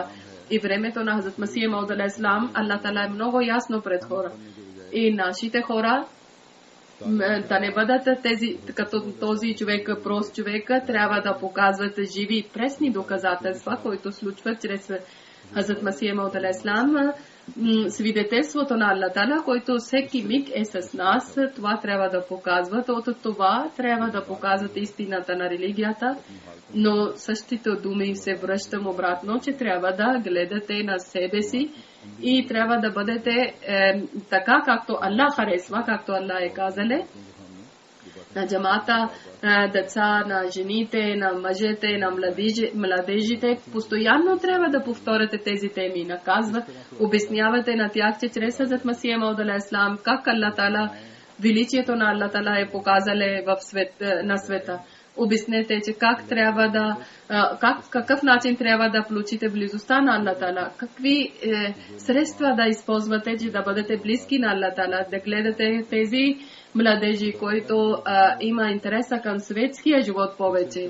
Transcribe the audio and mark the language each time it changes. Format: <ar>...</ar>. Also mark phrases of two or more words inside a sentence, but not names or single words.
<bg>И времето на Хазрат Масих Мауд</bg> <ar>عليه السلام,</ar> <bg>Аллах Таала е много ясно пред хора. И нашите хора да не бъдат като този човек, прост човек, трябва да показват живи и пресни доказателства, които случват чрез Хазрат Масих Мауд</bg> <ar>عليه السلام.</ar> <bg>Свидетелството на Аллах Таала, който всеки миг е с нас, това трябва да показват. От това трябва да показват истината на религията, но същите думи се връщам обратно, че трябва да гледате на себе си и трябва да бъдете така, както Аллах харесва, както Аллах е казале. На джамата, деца, на жените, на мъжете, на младежите, постоянно трябва да повторяте тези теми. Наказват, обяснявате на тях, че чрез Хазрат Масих Мауд</bg> <ar>عليه السلام,</ar> <bg>как Аллах Таала, величието на Аллах Таала е показале на света. Обяснете, че какъв начин трябва да получите близостта на Аллах Таала, какви средства да използвате, че да бъдете близки на Аллах Таала, да гледате тези младежи, които има интереса към светския живот повече.</bg>